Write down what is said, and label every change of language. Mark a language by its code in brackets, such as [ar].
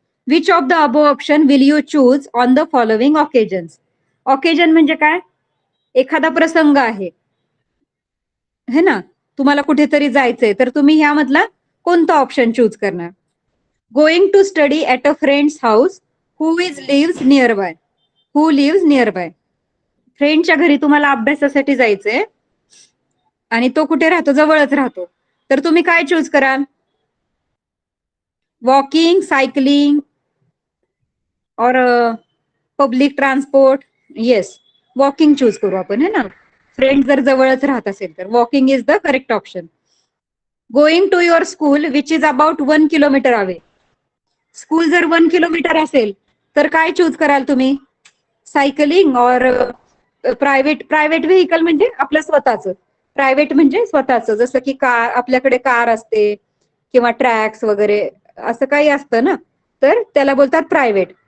[en] Which of the above option will you choose on the following occasions. [mr] Occasion म्हणजे काय? एखादा प्रसंग आहे है ना, तुम्हाला कुठेतरी जायचंय तर तुम्ही ह्यामधला कोणता ऑप्शन चूज करणार? [en] Going to study at a friends house who lives nearby. Who lives nearby, [mr] फ्रेंडच्या घरी तुम्हाला अभ्यासासाठी जायचंय आणि तो कुठे राहतो? जवळच राहतो, तर तुम्ही काय चूज कराल? [en] Walking, cycling और public transport? [mr] Yes, walking choose करू आपण, है ना, फ्रेंड जर जवळच राहत असेल तर [en] Walking is the correct option. Going to your school which is about 1 kilometre away. [mr] School जर 1 किलोमीटर असेल तर काय चूज कराल तुम्ही? सायकलिंग और प्रायव्हेट व्हेकल म्हणजे आपलं स्वतःचं, प्रायव्हेट म्हणजे स्वतःचं, जसं की कार, आपल्याकडे कार असते किंवा ट्रॅक्स वगैरे असं काही असतं ना, तर त्याला बोलतात प्रायव्हेट.